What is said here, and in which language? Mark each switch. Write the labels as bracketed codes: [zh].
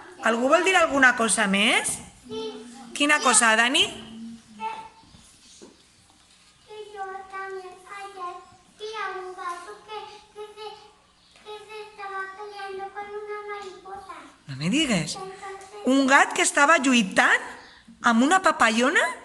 [ca] Algú vol dir alguna cosa més? Quina cosa, Dani? [es] Que yo también ayer vi a un gato que se estaba peleando con una mariposa. [ca] No me digues. [es] Entonces, [ca] Un gat que estava lluitant amb una papallona?